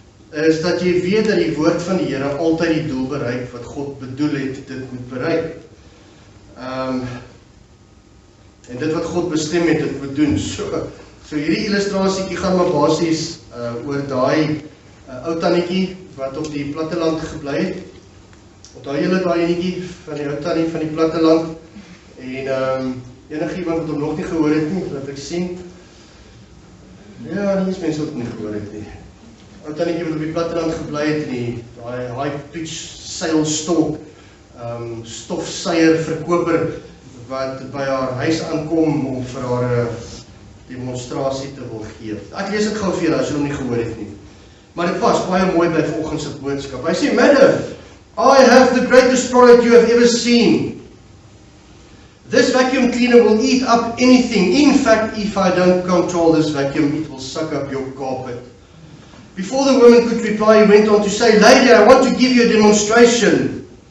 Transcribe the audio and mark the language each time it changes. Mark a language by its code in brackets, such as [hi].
[af] is dat jy weet dat die woord van die Here altyd die doel bereik wat God bedoel het dit moet bereik. En dit wat God bestem het, dit moet doen. So hierdie illustrasiekie gaan maar basies oor daai ou tannetjie wat op die platteland gebly het. Onthou julle daai enetjie van die ou tannie van die platteland? En enigiemand wat hom nog nie gehoor het nie, laat ek sien. Ja, nie eens mense wat nie gehoor het nie. Ou tannetjie wat op die platteland gebly het en daai high pitch seilstok, stofsuier verkoper wat by haar huis aankom om vir haar demonstrasie te wil gee. Ek lees dit gou vir julle as julle hom nie gehoor het nie. Maar dit pas baie mooi by vanoggend se boodskap. Hy sê, [en] "Madam, I have the greatest product you have ever seen. This vacuum cleaner will eat up anything. In fact, if I don't control this vacuum, it will suck up your carpet." Before the woman could reply, he went on to say, "Lady, I want to give you a demonstration."